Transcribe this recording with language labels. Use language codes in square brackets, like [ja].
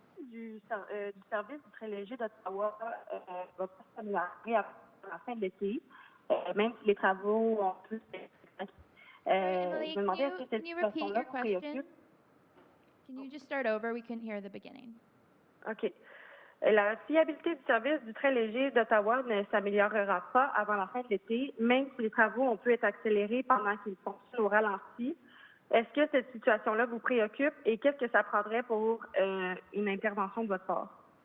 [fr] Du service du train léger d'Ottawa va pas s'améliorer à la fin de l'été, même si les travaux ont pu [en] Emily, can you repeat your question? Can you just start over? We couldn't hear the beginning. OK. [fr] La fiabilité du service du train léger d'Ottawa ne s'améliorera pas avant la fin de l'été, même si les travaux ont pu être accélérés pendant qu'ils fonctionnent au ralenti. Est-ce que cette situation-là vous préoccupe et qu'est-ce que ça prendrait pour une intervention de votre part?